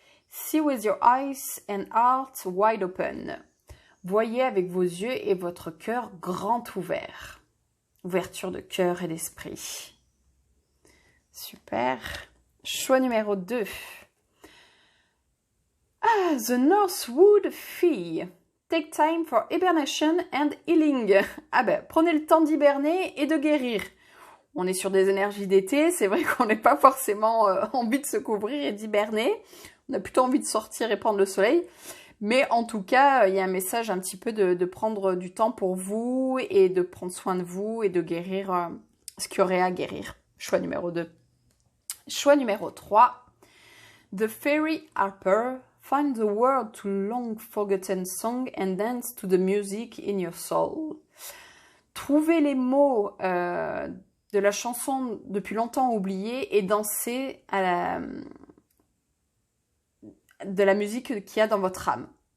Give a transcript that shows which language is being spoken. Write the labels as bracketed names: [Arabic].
[English] See with your eyes and heart wide open. [French] Voyez avec vos yeux et votre cœur grand ouvert. Ouverture de cœur et d'esprit. Super. Choix numéro 2. [English] The Northwood Fee. Take time for hibernation and healing. [French] Ah ben, prenez le temps d'hiberner et de guérir. On est sur des énergies d'été, c'est vrai qu'on n'est pas forcément envie de se couvrir et d'hiberner. On a plutôt envie de sortir et prendre le soleil. Mais en tout cas, il y a un message un petit peu de prendre du temps pour vous et de prendre soin de vous et de guérir ce qu'il y aurait à guérir. Choix numéro 2. Choix numéro 3. The Fairy Harper. [English] Find the word to long forgotten song and dance to the music in your soul. [French] Trouvez les mots de la chanson depuis longtemps oubliée et dansez de la musique qu'il y a dans votre âme.